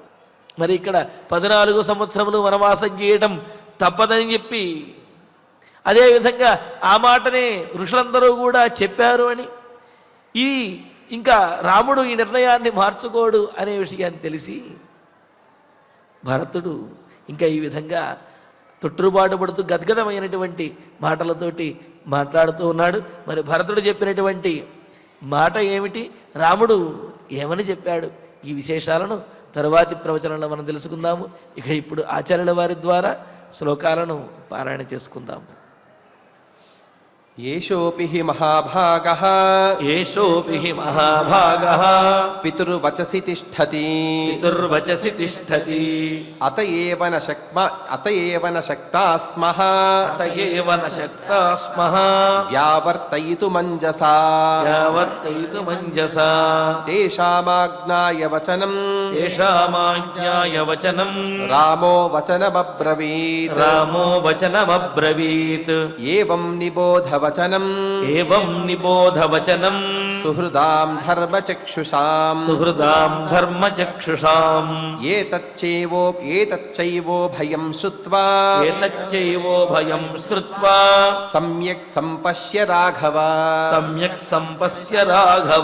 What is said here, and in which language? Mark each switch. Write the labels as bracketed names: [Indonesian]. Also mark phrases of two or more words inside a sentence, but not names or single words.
[Telugu] మరి ఇక్కడ 14 సంవత్సరములు వనవాసం చేయటం తప్పదని చెప్పి అదేవిధంగా ఆ మాటనే ఋషులందరూ కూడా చెప్పారు అని, ఈ ఇంకా రాముడు ఈ నిర్ణయాన్ని మార్చుకోడు అనే విషయాన్ని తెలిసి భరతుడు ఇంకా ఈ విధంగా తొట్టుబాటు పడుతూ గద్గదమైనటువంటి మాటలతోటి మాట్లాడుతూ ఉన్నాడు. మరి భరతుడు చెప్పినటువంటి మాట ఏమిటి, రాముడు ఏమని చెప్పాడు, ఈ విశేషాలను తరువాతి ప్రవచనంలో మనం తెలుసుకుందాము. ఇక ఇప్పుడు ఆచార్యుల వారి ద్వారా శ్లోకాలను పారాయణ చేసుకుందాము. [Sanskrit] येषोऽपि हि महाभागः ఏషోపి హి మహాభాగః पितुर्वचसि तिष्ठति పితుర్వచసి తిష్టతి अत एव न शक्ता स्मः అత ఏవ న శక్తా స్మః व्यावर्तयितुमञ्जसा యావర్తయితు మంజసా तेषामाज्ञाय वचनम् తేషామాజ్ఞాయ వచనం रामो वचनमब्रवीत् రామో వచనమబ్రవీత్ एवं निबोध वचनम् ఏవం నిబోధ వచనం सुहृदां धर्मचक्षुषाम् సుహృదాం ధర్మచక్షుషాం एतच्चैवो भयं श्रुत्वा ఏతచ్చైవో భయం శ్రుత్వా सम्यक् सम्पश्य राघव సమ్యక్ సంపశ్య రాఘవ